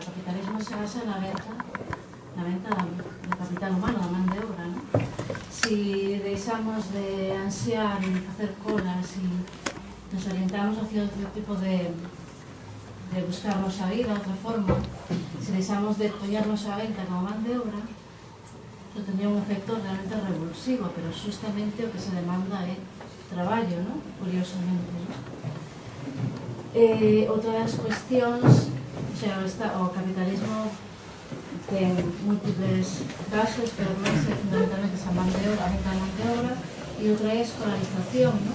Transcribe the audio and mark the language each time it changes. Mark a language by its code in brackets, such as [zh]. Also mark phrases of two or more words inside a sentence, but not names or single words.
[es] El capitalismo se basa en la venta del capital humano, [gl] da man de obra, [es] ¿no? Si deixamos de ansiar y hacer colas y nos orientamos hacia otro tipo de buscar nuestra vida, otra forma, [gl] si deixamos de poñernos a venta como man de obra, [es] eso tendría un efecto realmente revulsivo, [gl] pero justamente o que se demanda é traballo, ¿no? [es] Curiosamente, ¿no? [gl] Outra das cuestións, o capitalismo ten múltiples casos, pero non é fundamentalmente esa man de obra, a venta de man de obra, e outra é a escolarización, ¿no?